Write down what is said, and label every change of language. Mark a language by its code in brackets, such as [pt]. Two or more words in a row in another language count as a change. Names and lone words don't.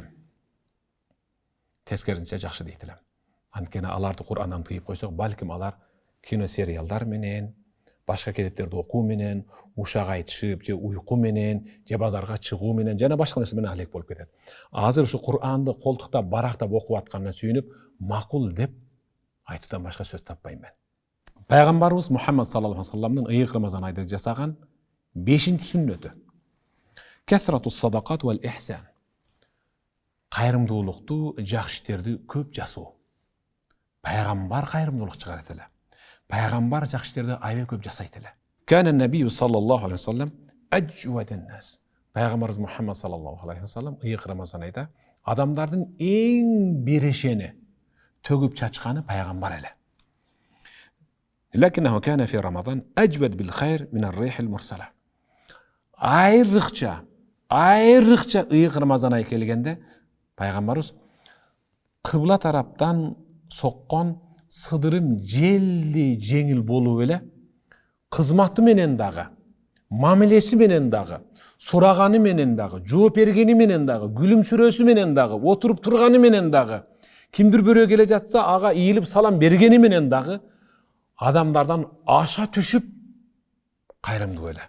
[ky] Тескерисинче жакшы дейтилем. Анткени аларды Курандан тыйып койсок, балким алар киносериалдар менен, башка китептерди окуу менен, ушак айтышып, же уйку менен, же базарга чыгуу менен, жана башка нерсе менен алек болуп кетет. Азыр ушу Куранды колтуктап, барактап окуп атканына сүйүнүп, макул деп айтуудан башка сөз таппайм мен. Пайгамбарыбыз Мухаммад [ar] صلى الله عليه وسلم-дын [ky] ыйык Рамазан айында жасаган 5-чи сүннөтү. [ar] كثرة الصدقة والإحسان. [ky] Кайрымдуулукту, жакшы иштерди көп жасоо. Пайгамбар кайрымдуулук чыгарат эле. Пайгамбар жакшы иштерди аябай көп жасайт эле. [ar] كان النبي صلى الله عليه وسلم أجود الناس. [ky] Пайгамбарыбыз Мухаммад [ar] صلى الله عليه وسلم [ky] ыйык Рамазан айында адамдардын эң берешени, төгүп чачканы пайгамбар эле. [ar] لكنه كان في رمضان أجود بالخير من الريح المرسلة. [ky] Айрыкча ыйык Рамазан айы келгенде пайгамбарыбыз кыбла тараптан соккон сыдырым желди жеңил болуп эле, кызматы менен дагы, мамилеси менен дагы, сураганы менен дагы, жооп бергени менен дагы, күлүмсүрөөсү менен дагы, отуруп турганы менен дагы, кимдир бирөө келе жатса ага ийилип салам бергени менен дагы адамдардан аша түшүп кайрымдуу эле.